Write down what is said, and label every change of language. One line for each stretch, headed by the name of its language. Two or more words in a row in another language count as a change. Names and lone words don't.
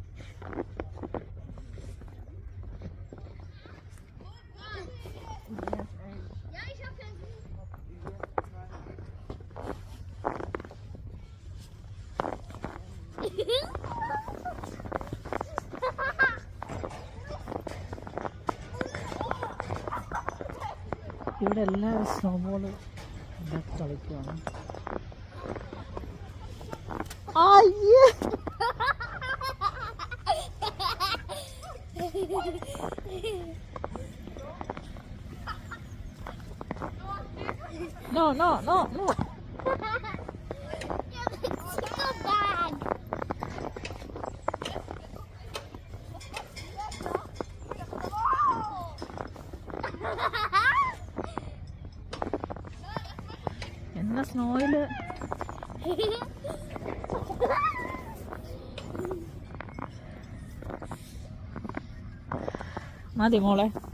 German: Ja, ich hab keinen Sinn.
Malayalam: ഇവിടെ എല്ലാവരും സ്നോബോൾ ഉണ്ടാക്കി കളിക്കുകയാണ്. അയ്യേ,
English: no, no, no, no. So bad.
Malayalam: എന്നാ സ്നോയില് മതി മോളെ.